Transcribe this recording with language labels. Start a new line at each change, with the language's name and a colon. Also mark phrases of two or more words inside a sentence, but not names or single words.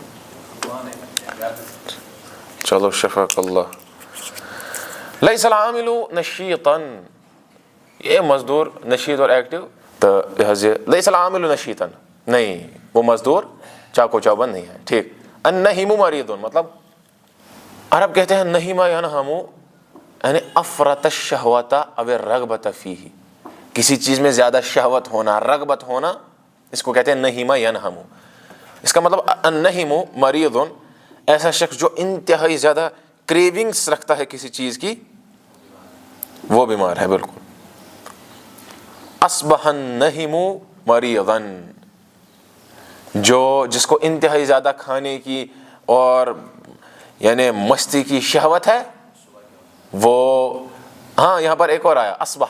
Urdu: چلو
Arabic: شفاک اللہ. لیس العامل نشیطا،
Urdu: یہ مزدور نشیط اور ایکٹیو، تو
Arabic: لیس العامل نشیطا،
Urdu: نہیں وہ مزدور چاقو چوبند نہیں ہے. ٹھیک.
Arabic: النہیم مریض،
Urdu: مطلب عرب کہتے ہیں
Arabic: نہیما ینہم،
Urdu: یعنی
Arabic: افرط الشہوۃ او الرغبۃ فیہ،
Urdu: کسی چیز میں زیادہ شہوت ہونا، رغبت ہونا، اس کو کہتے ہیں
Arabic: نہیما ینہم.
Urdu: اس کا مطلب
Arabic: النہیم مریض،
Urdu: ایسا شخص جو انتہائی زیادہ کریونگس رکھتا ہے کسی چیز کی، وہ بیمار ہے بالکل.
Arabic: اصبح النہیم مریضا،
Urdu: جس کو انتہائی زیادہ کھانے کی اور یعنی مستی کی شہوت ہے، وہ ہاں یہاں پر ایک اور آیا اصبح.